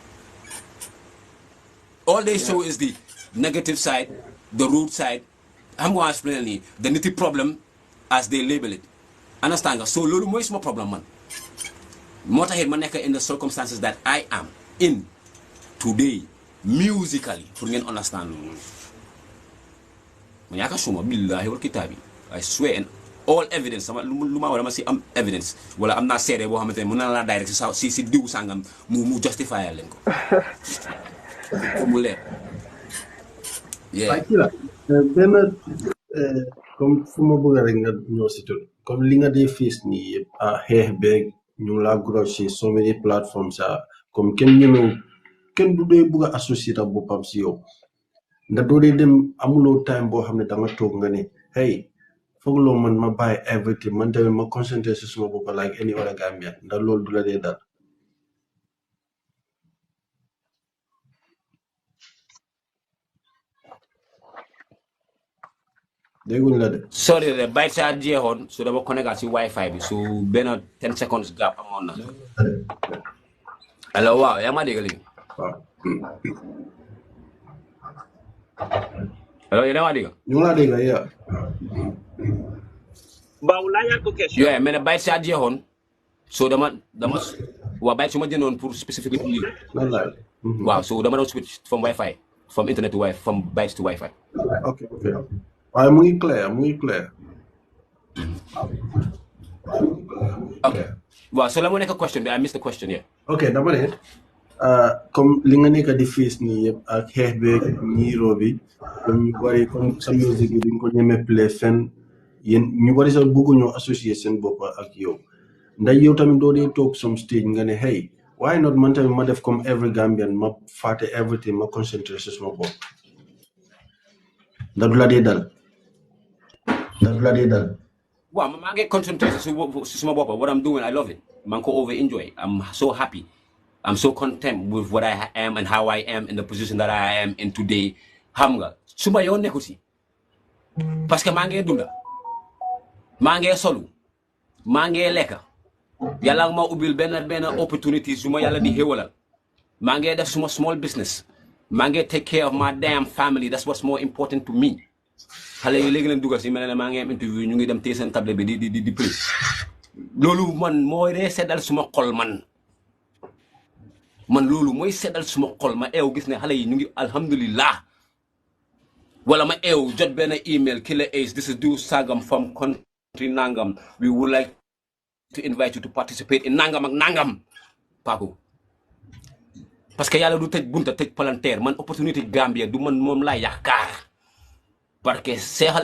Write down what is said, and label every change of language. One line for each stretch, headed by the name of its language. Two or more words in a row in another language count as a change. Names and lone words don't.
English: All they show is the negative side, the rude side. I'm going to explain the nitty problem as they label it.
Wolof: Understand nga so lolu moy suma problem man moo taxit ma nekk
English: in the circumstances that I am in today musically
Wolof: pour ngeen understand ma yaaka suma
Arabic: بالله والكتاب
English: I swear and all evidence
Wolof: sama lu ma wala ma si am evidence wala am na seede boo xamante ne mën na la direct si diw sangam mu justify leen ko mu leer yeah killa benn comme fu ma bëgg rek nga ñoo si tur comme li nga dee face ni yëpp xeex beeg ñu la grossi
English: so many platforms
Wolof: comme kenn du dee bëgg a associer ak boppam si yow ndax doo dee dem amuloo time boo xam ne da nga toog nga ne hey foog loo man ma bàyyi everything man tamit ma concentré si suma bopp
English: like any other Gambian
Wolof: ndax loolu du la dee dal dégguñ la de
English: sorry the byte
Wolof: sa jeexoon so dama connecté si wifi bi so benn
English: 10 seconds gap
Wolof: amoon na allo waaw yaa ma dégg léegi waaw allo yaa ma dégg ñu ngi laa dégg yaa Baaw laajal ko question. yeah mais byte sa jeexoon so dama waa byte su ma jëndoon pour specifically pour lii waaw so dama doon
English: switch from wifi from internet to wifi from byte to wifi
Wolof: okay waaye mu ngi clair okay waaw so la mu nekk question bi
English: I missed the question yeah
Wolof: okay dama ne comme li nga nekk di face nii yëpp ak xeex beeg ñiiroo bi comme ñu bari comme sa musique bi duñ ko ñemee play fenn yéen ñu bari sax bëgguñoo associer seen bopp ak yow ndax yow tamit doo dee toog
English: some stage
Wolof: nga ne
English: hey why not
Wolof: man tamit ma def comme
English: every Gambian
Wolof: ma fàtte everything ma concentré si suma bopp ndax du la dee dal waaw maa ngi concentré si suma bopp
English: what I'm doing I love it
Wolof: maa ngi ko
English: over enjoy I'm so happy I'm so content with what I am and how I am in the position that I am in today
Wolof: xam nga suma yoon nekku si parce que maa ngi dunda maa ngi solu maa ngi lekka yàlla ma ubbil benn opportunity su ma yàlla di xéwalal maa ngi def suma
English: small business
Wolof: maa ngi
English: take care of my damn family that's what's more important to me
Wolof: xale yi léegi leen dugal si mel ne maa ngi am interview ñu ngi dem téye seen table bi di play loolu man mooy dee seddal suma xol man loolu mooy seddal suma xol ma eew gis ne xale yi ñu ngi alhamdulillah wala ma eew jot benn email Killa Ace
English: this is
Wolof: do sagam from country nangam
English: we would like to invite you to participate in
Wolof: nangam ak nangam Paco parce que yàlla du tëj bunta tëj palanteer man opportunité Gambia du man moom laa yaakaar parce que seexal